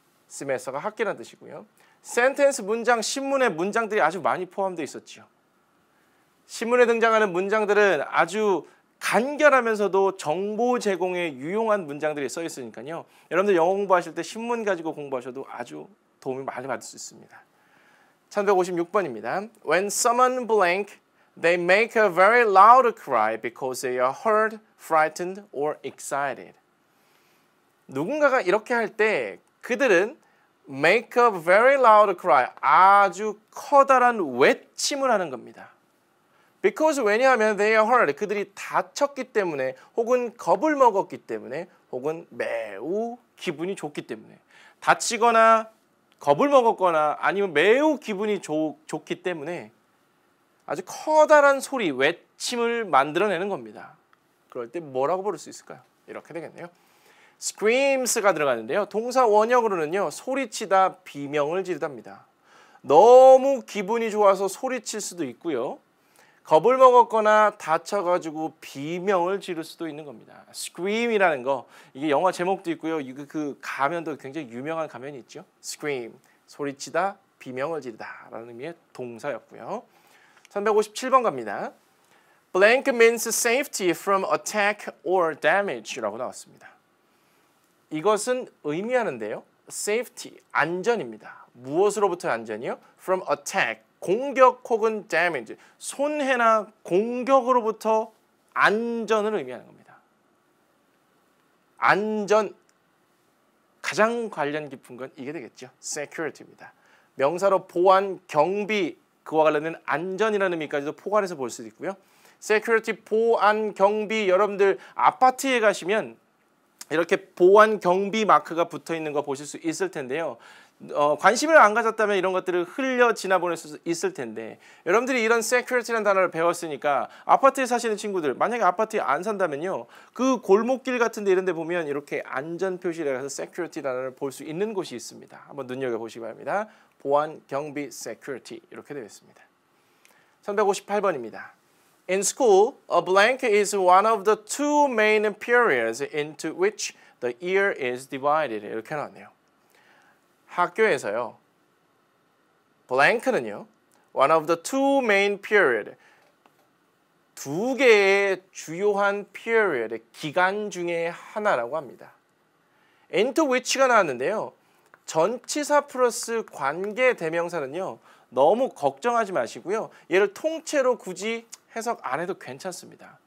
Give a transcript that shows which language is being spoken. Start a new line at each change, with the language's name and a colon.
Korean: semester가 학기라는 뜻이고요. sentence, 문장, 신문에 문장들이 아주 많이 포함되어 있었죠. 신문에 등장하는 문장들은 아주 간결하면서도 정보 제공에 유용한 문장들이 써 있으니까요. 여러분들 영어 공부하실 때 신문 가지고 공부하셔도 아주 도움이 많이 받을 수 있습니다. 1156번입니다.
English: When someone blank, they make a very loud cry because they are hurt, frightened, or excited.
Korean: 누군가가 이렇게 할 때 그들은
English: make a very loud cry,
Korean: 아주 커다란 외침을 하는 겁니다. Because 왜냐하면
English: they are hurt,
Korean: 그들이 다쳤기 때문에 혹은 겁을 먹었기 때문에 혹은 매우 기분이 좋기 때문에 다치거나 겁을 먹었거나 아니면 매우 기분이 좋기 때문에 아주 커다란 소리, 외침을 만들어내는 겁니다. 그럴 때 뭐라고 부를 수 있을까요? 이렇게 되겠네요. screams가 들어가는데요. 동사 원형으로는요. 소리치다, 비명을 지르다입니다. 너무 기분이 좋아서 소리칠 수도 있고요. 겁을 먹었거나 다쳐가지고 비명을 지를 수도 있는 겁니다. scream이라는 거, 이게 영화 제목도 있고요. 그 가면도 굉장히 유명한 가면이 있죠. scream, 소리치다, 비명을 지르다 라는 의미의 동사였고요. 357번 갑니다.
English: blank means safety from attack or damage
Korean: 라고 나왔습니다. 이것은 의미하는데요. safety, 안전입니다. 무엇으로부터의 안전이요?
English: from attack,
Korean: 공격 혹은 damage, 손해나 공격으로부터 안전을 의미하는 겁니다. 안전, 가장 관련 깊은 건 이게 되겠죠. security입니다. 명사로 보안, 경비, 그와 관련된 안전이라는 의미까지도 포괄해서 볼 수도 있고요. security, 보안, 경비, 여러분들 아파트에 가시면 이렇게 보안, 경비 마크가 붙어 있는 거 보실 수 있을 텐데요. 관심을 안 가졌다면 이런 것들을 흘려 지나보낼 수 있을 텐데 여러분들이 이런 security라는 단어를 배웠으니까 아파트에 사시는 친구들 만약에 아파트에 안 산다면요. 그 골목길 같은 데 이런 데 보면 이렇게 안전 표시를 해서 security 단어를 볼 수 있는 곳이 있습니다. 한번 눈여겨보시기 바랍니다. 보안, 경비, security 이렇게 되어 있습니다. 358번입니다.
English: In school, a blank is one of the two main periods into which the year is divided.
Korean: 이렇게 나왔네요. 학교에서요. blank는요.
English: one of the two main period.
Korean: 두 개의 주요한 period, 기간 중에 하나라고 합니다. into which가 나왔는데요. 전치사 플러스 관계 대명사는요. 너무 걱정하지 마시고요. 얘를 통째로 굳이 해석 안 해도 괜찮습니다.